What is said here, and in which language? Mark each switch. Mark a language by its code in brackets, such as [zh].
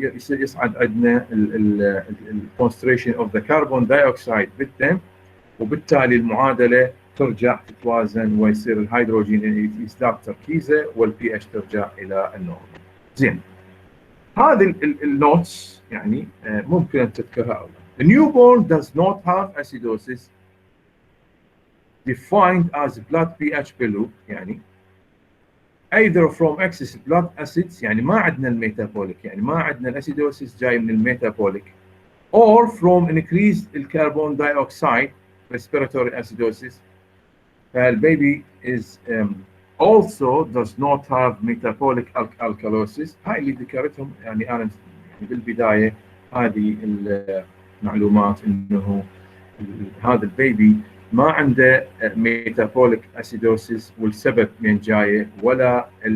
[ar] يصعد عندنا [en] concentration of the carbon dioxide [ar] بالدم، وبالتالي المعادله ترجع تتوازن ويصير الهيدروجين يزداد تركيزه والبي اتش ترجع الى النورمال. زين، هذه النوتس يعني ممكن ان تذكرها ايضا. [en] The newborn does not have acidosis defined as blood pH below يعني either from excess blood acids [ar] يعني ما عندنا الميتابوليك يعني ما عندنا الاسيدوسيس جاي من الميتابوليك [en] or from increased الكربون dioxide respiratory acidosis. فالبيبي is also does not have metabolic alkalosis. [ar] هاي اللي ذكرتهم يعني انا بالبدايه هذه المعلومات انه هذا البيبي ما عنده ميتابوليك اسيدوسيس والسبب من جايه ولا